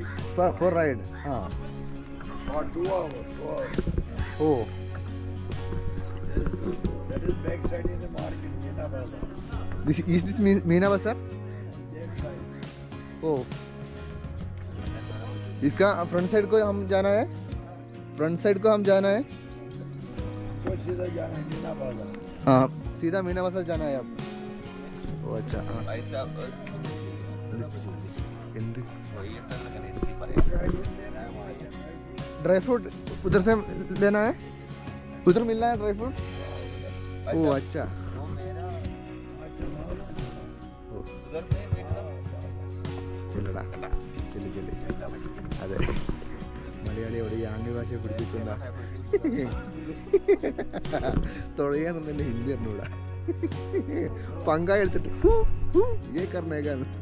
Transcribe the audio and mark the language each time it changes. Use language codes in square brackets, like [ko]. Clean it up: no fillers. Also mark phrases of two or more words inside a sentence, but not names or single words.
[en] for ride हाँ Or 2 hours, 2 hours. ओ That is backside in the market, Meena Bazaar. this मीना बाजार That side. [hi] ओ इसका [en] front side [hi] को हम जाना है [en] front side [hi] को हम जाना है तो सीधा जाना है मीना बाजार. हाँ सीधा मीना बाजार जाना है अब ओ अच्छा हाँ എന്ത് [en] dry fruit [hi] उधर से लेना है उधर मिलना है [en] dry fruit [hi] ओ अच्छा [ml] ചെല്ലടാ ചെല്ലി ചെല്ലി അതെ മലയാളി എവിടെ ഈ ആംഗ്യ ഭാഷ പിടിച്ചിട്ടുണ്ടാ തുഴയാനും തന്നെ ഹിന്ദി അറിഞ്ഞൂടാ പങ്കായ എടുത്തിട്ട് ഏ കർണേകാന്ന്